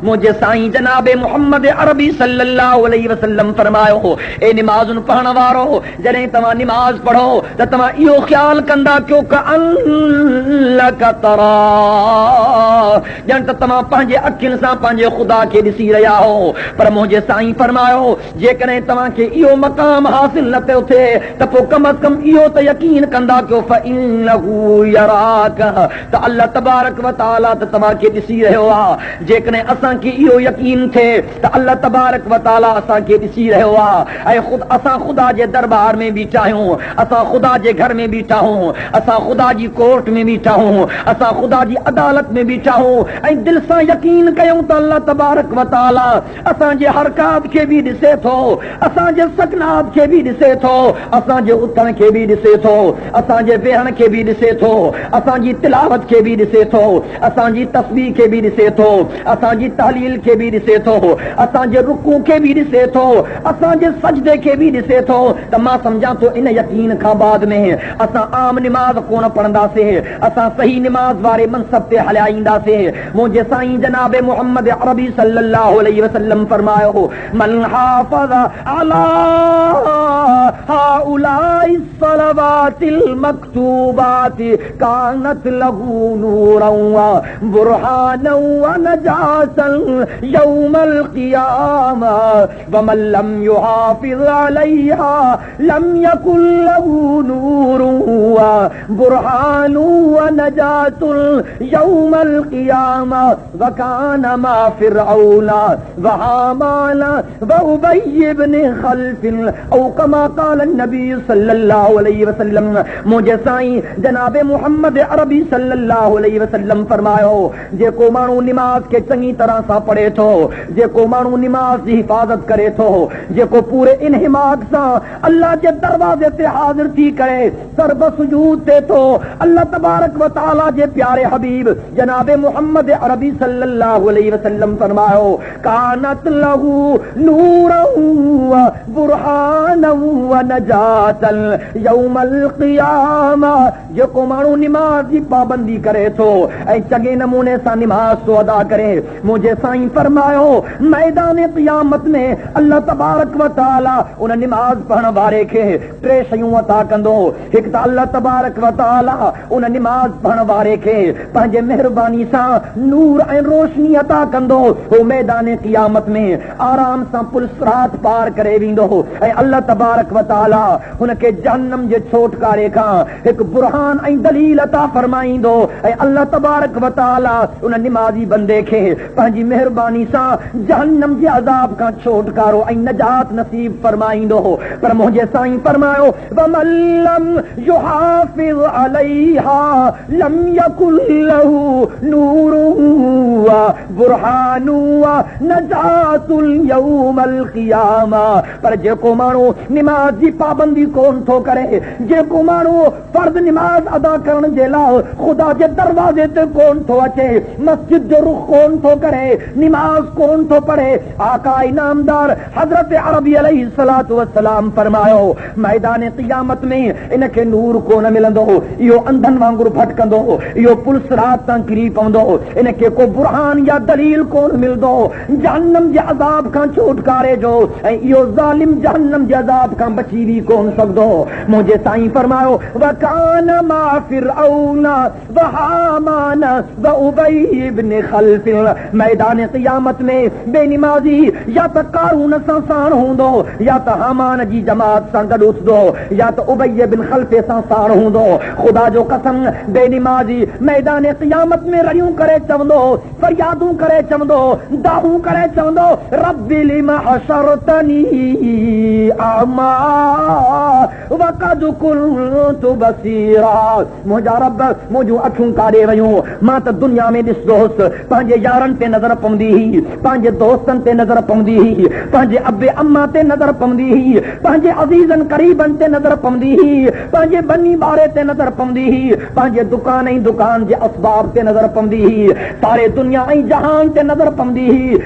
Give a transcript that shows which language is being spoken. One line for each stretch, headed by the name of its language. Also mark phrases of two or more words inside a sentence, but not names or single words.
Sindhi: मुंहिंजे साईं जनाब मोहम्मद अरबी
Arabic: صلى الله عليه وسلم
Sindhi: फरमायो, ए निमाज़ुनि पढ़ण वारो, जॾहिं तव्हां निमाज़ पढ़ो त तव्हां इहो ख़्यालु कंदा कयो अल्लाह तरा, ॼण त तव्हां पंहिंजे अखियुनि सां पंहिंजे ख़ुदा खे ॾिसी रहिया हो। पर मुंहिंजे साईं फरमायो, जेकॾहिं तव्हांखे इहो मक़ाम हासिल न थियो थिए त पोइ कम अज़ कम इहो त यकीन कंदा कयो
Arabic: فإنه يراك,
Sindhi: त
Arabic: الله تبارك وتعالى
Sindhi: त तव्हांखे ॾिसी रहियो आहे। जेकॾहिं असांखे इहो यकीन थिए त
Arabic: الله تبارك وتعالى
Sindhi: असांखे ॾिसी रहियो आहे ऐं असां ख़ुदा जे दरबार में बीठा आहियूं, असां ख़ुदा जे घर में बीठा आहियूं, असां ख़ुदा जी कोर्ट में बीठा आहियूं, असां ख़ुदा जी अदालत में बीठा आहियूं ऐं दिलि सां यकीन कयूं त
Arabic: الله تبارك وتعالى
Sindhi: असांजे हरकात खे बि ॾिसे थो, असांजे सकनात खे बि ॾिसे थो, असांजे उथण खे बि ॾिसे थो, असांजे वेहण खे बि ॾिसे थो, असांजी तिलावत खे बि ॾिसे थो, असांजी तस्बीह खे बि ॾिसे थो, असांजी तहलील खे बि ॾिसे थो, असांजे रुकू खे बि ॾिसे थो, असांजे सजदे खे बि ॾिसे थो। त मां सम्झां थो इन यकीन खां बाद में असां आम निमाज़ कोन पढ़ंदासीं, असां सही निमाज़ वारे मनसब ते हलिया ईंदासीं। मुंहिंजे साईं जनाब मोहम्मद अरबी
Arabic: صلى الله عليه وسلم
Sindhi: फरमायो,
Arabic: من حافظ على هؤلاء الصلوات المكتوبات كانت له نورا وبرهانا ونجاة يوم القيامة ومن لم يحافظ عليها لم يكن له نور وبرهان ونجاة يوم القيامة وكان مع فرعون وهامان وأبي بن خلف أو كما قال النبي صلى الله عليه وسلم.
Sindhi: मुंहिंजे साईं जनाब मोहम्मद अरबी
Arabic: صلى الله عليه وسلم
Sindhi: फरमायो, जेको माण्हू निमाज़ खे चङी तरह सां पढ़े थो, जेको माण्हू निमाज़ जी हिफ़ाज़त करे थो, जेको पूरे इन्हिमाक सां अल्लाह जे दरवाज़े ते हाज़िर थी करे सर्ब सुजूद ते थो,
Arabic: الله تبارك وتعالى
Sindhi: जे प्यारे हबीब जनाब मोहम्मद अरबी
Arabic: صلى الله عليه وسلم
Sindhi: फरमायो,
Arabic: كانت له نورا وبرهانا ونجاة يوم القيامة.
Sindhi: जेको माण्हू निमाज़ जी पाबंदी करे थो ऐं चङे नमूने सां निमाज़ तो अदा करे, मुंहिंजे साईं फरमायो मैदान क़ियामत में
Arabic: الله تبارك وتعالى
Sindhi: उन निमाज़ पढ़ण वारे खे 3 शयूं अता कंदो। हिकु त
Arabic: الله تبارك وتعالى
Sindhi: उन निमाज़ पढ़ण वारे खे पंहिंजे महिरबानी सां नूर ऐं रोशनी अता कंदो। हो मैदान क़ियामत में आराम सां पुल सिरात पार करे वेंदो ऐं
Arabic: الله تبارك وتعالى
Sindhi: हुनखे जहन्नम जे छोटकारे खां हिकु बुरहान ऐं दलील अता फरमाईंदो ऐं
Arabic: الله تبارك وتعالى
Sindhi: उन निमाज़ी बंदे खे पंहिंजी महिरबानी सां जहन्नम जे अज़ाब खां छोटकारो ऐं नजात नसीब फरमाईंदो। पर मुंहिंजे साईं फरमायो,
Arabic: ومن لم يحافظ عليها فيها لم يكن له نور وبرهان ونجاة يوم القيامة.
Sindhi: पर जेको माण्हू निमाज जी पाबंदी कोन थो करे, जेको माण्हू फर्ज़ निमाज अदा करण जे लाइ ख़ुदा जे दरवाज़े ते कोन थो अचे, मस्जिद जो रुख कोन थो करे, निमाज कोन थो पढ़े, आका इनामदार हज़रत अरबी
Arabic: عليه الصلاة والسلام
Sindhi: फरमायो मैदान क़ियामत में इनखे नूर कोन मिलंदो, इहो अंधनि वांगुरु भटकंदो, इहो पुलिस रात तां किरी पवंदो, इनखे को बुरहान या दलील कोन मिलंदो जहन्नम जे अज़ाब खां छुटकारे जो, ऐं इहो ज़ालिम जहन्नम जे अज़ाब खां बची बि कोन सघंदो। मुंहिंजे साईं फरमायो
Arabic: وكان مع فرعون وهامان وأبي بن خلف.
Sindhi: मैदान क़ियामत में बेनिमाज़ी या त कारून सां साण हूंदो, या त हामान जी जमात सां गॾु उथंदो, या त उबई इब्न खल्फ सां साण हूंदो। ख़ुदा जो कसम बेनिमाज़ी मैदान क़ियामत में रड़ियूं करे चवंदो, फरियादूं करे चवंदो, दाहूं करे चवंदो
Arabic: رب لم حشرتني أعمى وقد كنت بصيرا.
Sindhi: मुंहिंजा रब मुंहिंजूं अखियूं काॾे वयूं, मां त दुनिया में ॾिसंदो हुउसि, पंहिंजे यारनि ते नज़र पवंदी हुई, पंहिंजे दोस्तनि ते नज़र पवंदी हुई, पंहिंजे अबे अम्मा ते नज़र पवंदी हुई, पंहिंजे अज़ीज़नि क़रीबनि ते नज़र पवंदी हुई, पंहिंजे बनी ॿारे ते नज़र पवंदी हुई, पंहिंजे दुकान ऐं दुकान जे असबाब ते नज़र पवंदी हुई, सारे दुनिया ऐं जहान ते नज़र पवंदी हुई।